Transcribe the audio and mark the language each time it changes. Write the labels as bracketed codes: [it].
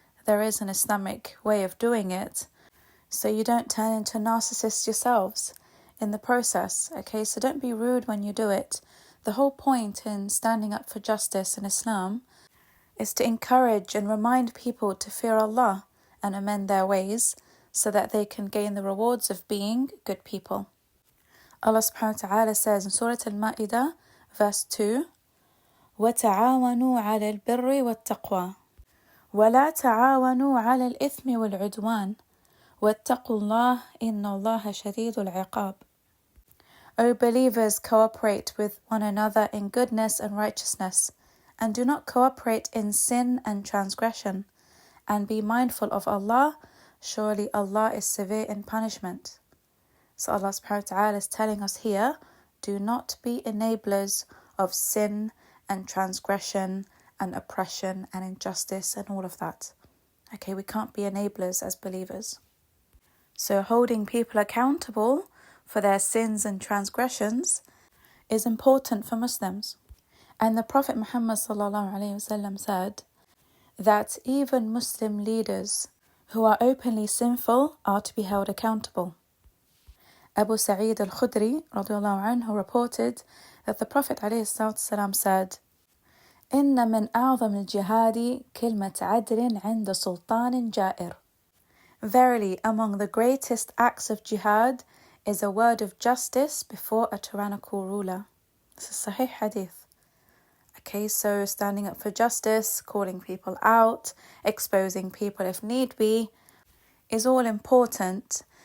[en] There is an Islamic way of doing it, so you don't turn into narcissists yourselves in the process. Okay, so don't be rude when you do it. The whole point in standing up for justice in Islam is to encourage and remind people to fear Allah and amend their ways so that they can gain the rewards of being good people. Allah subhanahu wa ta'ala says in Surah Al-Ma'idah, verse 2, [ar] وَتَعَاوَنُوا عَلَى الْبِرِّ وَالتَّقْوَى وَلَا تَعَاوَنُوا عَلَى الْإِثْمِ وَالْعُدْوَانِ وَاتَّقُوا اللَّهَ إِنَّ اللَّهَ شَدِيدُ الْعِقَابِ. [en] O believers, cooperate with one another in goodness and righteousness, and do not cooperate in sin and transgression, and be mindful of Allah. Surely Allah is severe in punishment. So Allah subhanahu wa ta'ala is telling us here, do not be enablers of sin and transgression and oppression and injustice and all of that. Okay, we can't be enablers as believers. So holding people accountable for their sins and transgressions is important for Muslims. And the Prophet Muhammad ﷺ said that even Muslim leaders who are openly sinful are to be held accountable. Abu Sa'id al-Khudri radiallahu anhu reported that the Prophet ﷺ said, [ar] إن من أعظم الجهاد كلمة عدل عند سلطان جائر. [en] Verily, among the greatest acts of jihad is a word of justice before a tyrannical ruler. This is Sahih Hadith. Okay, so standing up for justice, calling people out, exposing people if need be, is all important.